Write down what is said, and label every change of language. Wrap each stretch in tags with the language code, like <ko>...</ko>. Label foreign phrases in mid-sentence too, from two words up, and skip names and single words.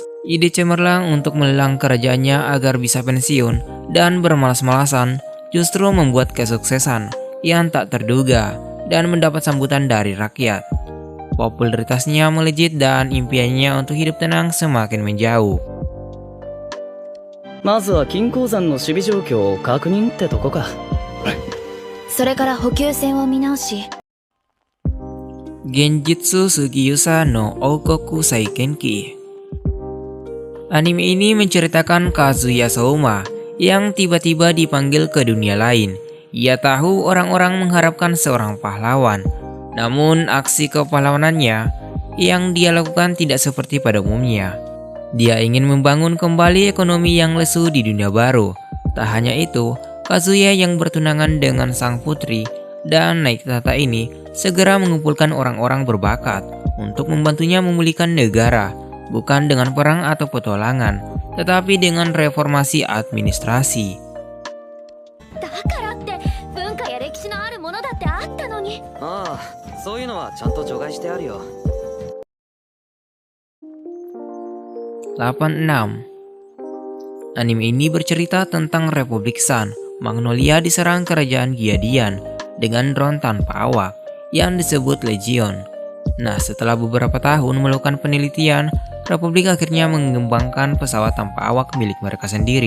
<id>Ide cemerlang untuk melelang kerajaannya agar bisa pensiun dan bermalas-malasan justru membuat kesuksesan yang tak terduga dan mendapat sambutan dari rakyat. Popularitasnya melejit dan impiannya untuk hidup tenang semakin menjauh.</id> <ja>まずは金鉱山の守備状況を確認ってとこか。それから補給線を見直し、</ja> <id>Genjutsu Sugiusa no Oukoku Saikenki. Anime ini menceritakan Kazuya Souma yang tiba-tiba dipanggil ke dunia lain. Ia tahu orang-orang mengharapkan seorang pahlawan, namun aksi kepahlawanannya yang dia lakukan tidak seperti pada umumnya. Dia ingin membangun kembali ekonomi yang lesu di dunia baru. Tak hanya itu, Kazuya yang bertunangan dengan sang putri dan naik tahta ini segera mengumpulkan orang-orang berbakat untuk membantunya memulihkan negara, bukan dengan perang atau petualangan, tetapi dengan reformasi administrasi.</id> <ja>だからって文化や歴史のあるものだってあったのに。ああ、そういうのはちゃんと除外してあるよ。</ja> <id>86. Anime ini bercerita tentang Republik Sun. Magnolia diserang kerajaan Giadian dengan drone tanpa awak yang disebut Legion. Nah, setelah beberapa tahun melakukan penelitian, Republik akhirnya mengembangkan pesawat tanpa awak milik mereka sendiri.</id>